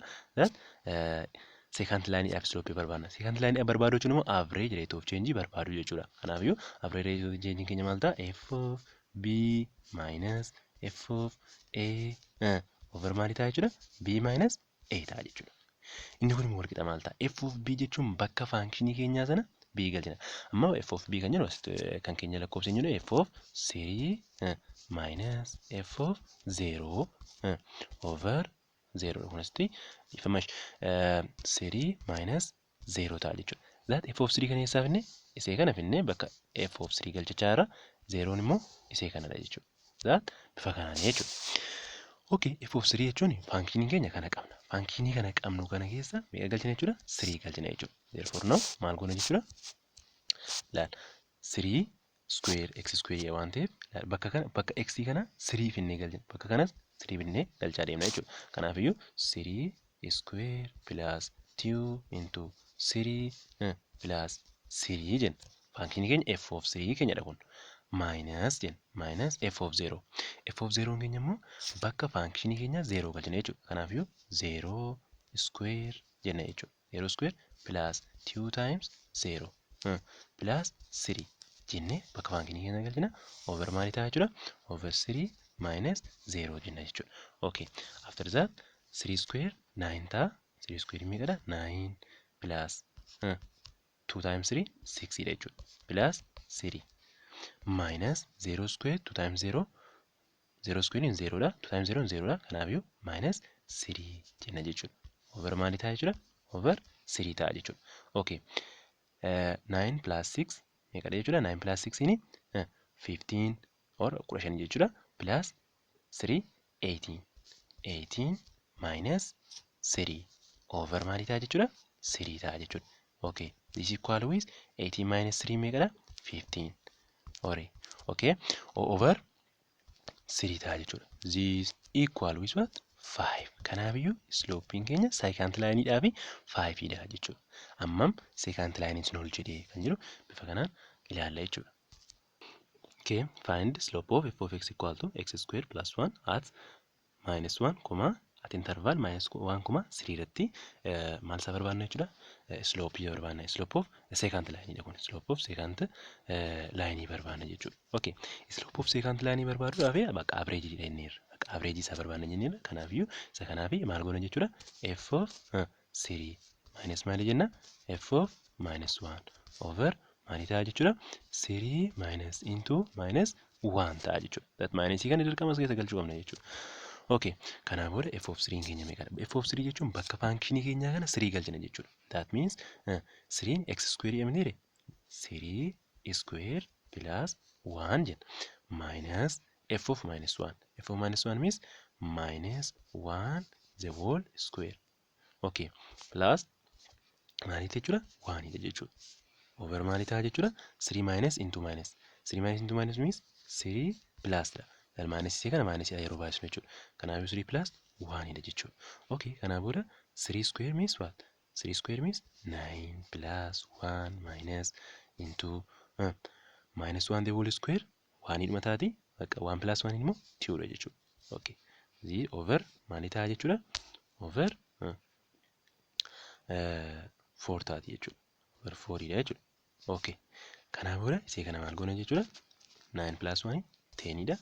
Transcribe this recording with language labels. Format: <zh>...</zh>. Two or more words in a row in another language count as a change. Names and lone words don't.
<en>That secant line</en> <om>dhaaf slope barbaanna.</om> <en>Secant line</en> <om>dhaaf barbaadu jechuun immoo</om> <en>average rate of change</en> <om>barbaadu jechuudha. Kanaafiyyuu</om> <en>average rate of change</en> <om>keenya maal ta'a?</om> <en>F of b minus f of a over</en> <om>maali ta'a jechuudha?</om> <en>b minus a</en> <om>ta'a jechuudha. Inni kun immoo walqixa maal ta'a?</om> <en>F of b</en> <om>jechuun bakka faankishinii keenyaa sana b galchina. Amma</om> <en>f of b</en> <om>kan jennu kan keenya lakkoofsa jennu</om> <en>f of 3 minus f of 0 over 0</en> <om>kunis ifamash</om> <en>3 minus 0</en> <om>ta'a jechuudha.</om> <en>That f of 3</en> <om>kan eessaa finne isee kana finne bakka</om> <en>f of 3</en> <om>galchachaa irra 0 immoo isee kanadha jechuudha. That bifa kanaan jechuudha. Okay,</om> <en>f of 3</en> <om>jechuun faankishinii keenya kana qabna. Faankishinii kana qabnu kana keessa meeqa galchina jechuudha? 3 galchina jechuudha.</om> <en>Therefore now</en> <om>maal goona jechuudha? Laal</om> <en>3 square x square</en> <om>waan ta'eef bakka x kana 3 finnee galchina. Bakka kanas 3 finnee galchaa deemna jechuudha. Kanaafiyyuu</om> <en>3 square plus 2 into 3 plus 3</en> <om>jenna. Faankishinii keenya</om> <en>f of 3</en> <om>keenyadha kun. Minus jenna. Minus f of 0.</om> <en>F of 0</en> <om>keenya immoo bakka faankishinii keenya 0 galchina jechuudha. Kanaafiyyuu</om> <en>0 square</en> <om>jenna jechuudha.</om> <en>0 square plus 2 times 0 plus 3</en> <om>jennee bakka faankishinii keenya galchina. Over maali ta'a jechuudha?</om> <en>Over 3 minus 0</en> <om>jenna jechuudha.</om> <en>Okay. After that 3 square 9 ta'a. 3 square</en> <om>meeqadha?</om> <en>9 plus 2 times 3 6</en> <om>dha jechuudha.</om> <en>Plus 3 minus 0 square 2 times 0 0 square in 0 dha. 2 times 0 in 0 dha.</en> <om>Kanaafiyyuu</om> <en>minus 3</en> <om>jenna jechuudha. Over maali ta'a jechuudha?</om> <en>Over 3</en> <om>ta'a jechuudha. Okay.</om> <en>9 plus 6</en> <om>meeqadha jechuudha?</om> <en>9 plus 6</en> <om>in 15 or 15 jechuudha.</om> <en>Plus 3 18. 18 minus 3 over</en> <om>maali ta'a jechuudha? 3 ta'a jechuudha.</om> <en>Okay. This is equal with 18 minus 3</en> <om>meeqadha?</om> <en>15. Okay. Over 3</en> <om>ta'a jechuudha.</om> <en>This equal with what? 5.</en> <om>Kanaafiyyuu sloping keenya</om> <en>secant line</en> <om>dhaa fi 5 dha jechuudha. Ammam</om> <en>secant line</en> <om>sun ol jedhee kan jiru bifa kanaan ilaalla jechuudha.</om> <en>Okay, find slope of f of x equal to x square plus 1 at minus 1, at interval minus 1, 3</en> <om>irratti maal isa barbaanna jechuudha. Slope barbaanna.</om> <en>Slope of second line</en> <om>dha kun.</om> <en>Slope of second line</en> <om>barbaanna jechuudha.</om> <en>Okay, slope of second line</en> <om>barbaaduudhaaf bakka</om> <en>average jenneerra.</en> <om>Bakka average isaa barbaanna jenneerra. Kanaafiyyuu isa kanaaf maal goona jechuudha.</om> <en>F of 3 minus</en> <om>maal jenna?</om> <en>F of minus 1 over</en> <om>maal ta'a jechuudha.</om> <en>3 minus into minus 1</en> <om>ta'a jechuudha. That minus kan dirqama as keessa galchuu qabna jechuudha. Okay, kanaaf booda</om> <en>f of 3</en> <om>keenya meeqadha?</om> <en>F of 3</en> <om>jechuun bakka function keenyaa kana 3 galchina jechuudha.</om> <en>That means 3 x square jedhamneere 3 square plus 1 jenna minus f of minus 1. F of minus 1 means minus 1 the whole square.</en> <om>Okay, plus maaliif jechuudha? 1 jechuudha. Over maal ta'a jechuudha?</om> <en>3 minus into minus. 3 minus into minus means 3 plus dha.</en> <om>Minus kana minus yeroo baay'isnu jechuudha. Kanaaf 3 plus 1 jechuudha. Okay, kanaaf booda</om> <en>3 square means what? 3 square means 9 plus 1 minus into minus 1 the whole square 1</en> <om>dhuma taati. Bakka</om> <en>1 plus 1</en> <om>immoo 2 dha jechuudha.</om> <en>Okay.</en> <om>Over maal ta'a jechuudha?</om> <en>Over 4</en> <om>taati jechuudha.</om> <en>Over 4</en> <om>dha jechuudha. Okay. Kanaaf booda isee kana maal goona jechuudha?</om> <en>9 plus 1 10 dha.</en>